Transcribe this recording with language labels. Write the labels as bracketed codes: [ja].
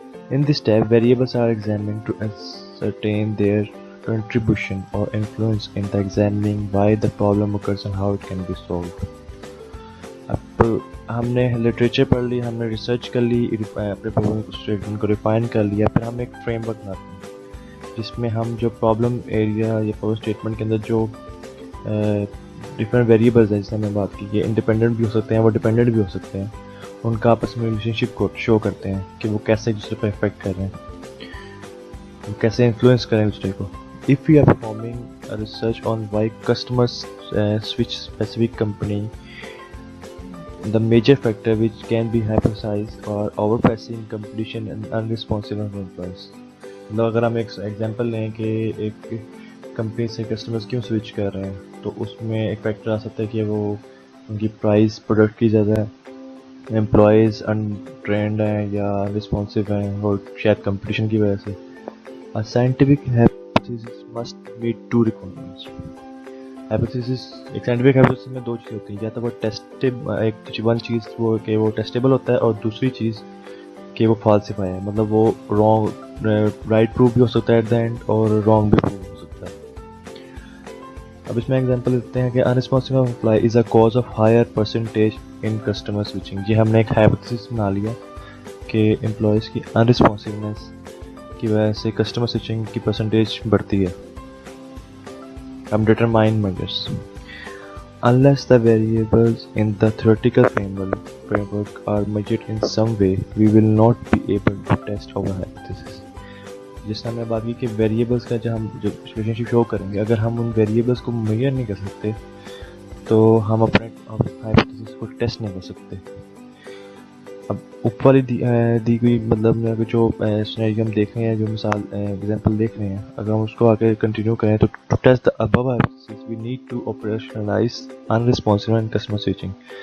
[en] In this step variables are examined to ascertain their contribution or influence in the examining why the problem occurs and how it can be solved. [ur] اب ہم نے literature پڑھ لی, ہم نے research کر لی, اپنے پرابلم اسٹیٹمنٹ کو ریفائن کر لیا, پھر ہم ایک فریم ورک بناتے ہیں جس میں ہم جو پرابلم ایریا یا پرابلم اسٹیٹمنٹ کے اندر جو ڈفرینٹ ویریبلز ہیں, جس سے ہم نے بات کی, یہ انڈیپینڈنٹ بھی ہو سکتے ہیں, وہ ڈیپینڈنٹ بھی ہو سکتے ہیں, ان کا آپس میں ریلیشن شپ کو شو کرتے ہیں کہ وہ کیسے ایک دوسرے پہ افیکٹ کر رہے ہیں, وہ کیسے انفلوئنس کریں دوسرے کو. [en] If we are performing a research on why customers switch specific company, the major factor which can be hypothesized are overpricing, competition and unresponsive employees. [ur] مطلب اگر ہم ایک ایگزامپل لیں کہ ایک کمپنی سے کسٹمرز کیوں سوئچ کر رہے ہیں, تو اس میں ایک فیکٹر آ سکتا ہے کہ وہ ان کی پرائز پروڈکٹ کی زیادہ ہے, امپلائیز انٹرینڈ ہیں یا رسپانسو ہیں, اور شاید کمپٹیشن کی وجہ سے. [en] A scientific hypothesis must meet two requirements. [ur] Hypothesis ایک scientific hypothesis میں دو چیزیں ہوتی ہیں, یا تو وہ ایک ون چیز وہ کہ وہ ٹیسٹیبل ہوتا ہے, اور دوسری چیز کہ وہ فالسیفائی ہے, مطلب وہ رانگ رائٹ پروف بھی ہو سکتا ہے ایٹ دا اینڈ اور رانگ بھی پروف ہو سکتا ہے. اب اس میں ایگزامپل دیتے ہیں کہ [en] unresponsive employee is a cause of higher percentage in customer switching. [ur] یہ ہم نے ایک hypothesis بنا لیا کہ امپلائیز کی unresponsiveness کی وجہ سے کسٹمر سوئچنگ کی پرسنٹیج بڑھتی ہے. [en] ہم determine measures. Unless the variables in the theoretical framework are measured in some way, we will not be able to test our hypothesis. [ur] جس طرح ہم نے بات کی کہ ویریبلس کا جو ہم ریلیشن شپ شو کریں گے, اگر ہم ان ویریبلس کو میجر نہیں کر سکتے تو ہم اپنے ہائپوتھیسس کو ٹیسٹ نہیں کر سکتے. اب اوپر والی دی گئی مطلب جو سینیریو ہم دیکھ رہے ہیں, جو مثال ایگزامپل دیکھ رہے ہیں, اگر ہم اس کو آگے کنٹینیو کریں تو [en] To test the above hypothesis we need to operationalize unresponsive and customer switching.